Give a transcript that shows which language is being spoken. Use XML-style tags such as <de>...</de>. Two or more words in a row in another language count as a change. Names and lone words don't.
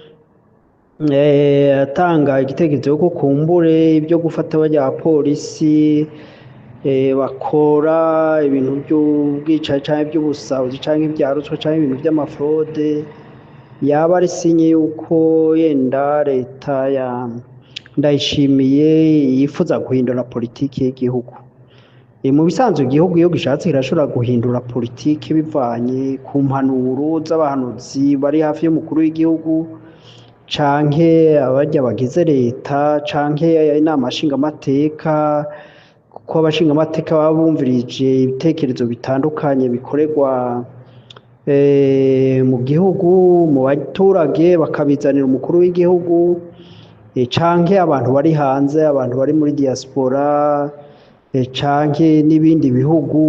<rn>Atanga igitekerezo ko kumbure ibyo gufata bajya polisi bakora ibintu by'ubwicaye cyangwa iby'ubusahuzi cyangwa ibya ruswa cyangwa ibintu by'amafraude, yaba ari sinye yuko yenda leta ya Ndayishimiye yifuza guhindura politiki y'igihugu. Mu bisanzwe igihugu iyo gishatse kirashobora guhindura politiki bivanye ku mpanuro z'abahanuzi bari hafi y'umukuru w'igihugu canke abajya bagize leta canke inama nshingamateka, kuko abashingamateka baba bumvirije ibitekerezo bitandukanye bikorerwa mu gihugu mu baturage bakabizanira umukuru w'igihugu, canke abantu bari hanze, abantu bari muri diaspora canke n'ibindi bihugu.</rn>